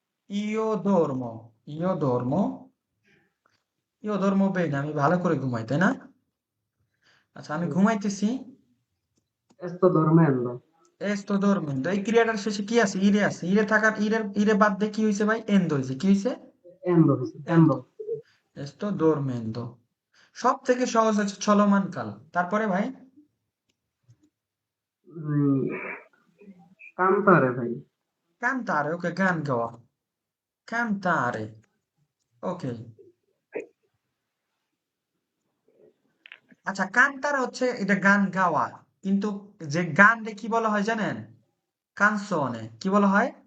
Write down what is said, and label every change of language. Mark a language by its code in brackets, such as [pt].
[it] io dormo, io dormo, io dormo bene, [bn] আমি ভালো করে ঘুমাই, তাই না? আচ্ছা, আমি ঘুমাইতেছি। [it] sto dormendo, sto dormendo, [bn] এই ক্রিয়াটার শেষে কি আছে? ইরে আছে। ইরে থাকার, ইরে বাদ দিয়ে কি হয়েছে ভাই? এন্দ হয়েছে। কি হয়েছে? [it] endo, [bn] and. [it] endo, sto dormendo। [bn] সব থেকে সহজ হচ্ছে চলমান কাল। তারপরে ভাই, [it] mm, cantare ভাই, [bn] cantare, ওকে, গান গাওয়া। cantare, ওকে। আচ্ছা, কান্তারে হচ্ছে এটা গান গাওয়া, কিন্তু যে গান রে কি বলা হয় জানেন? কানসনে। কি বলা হয়?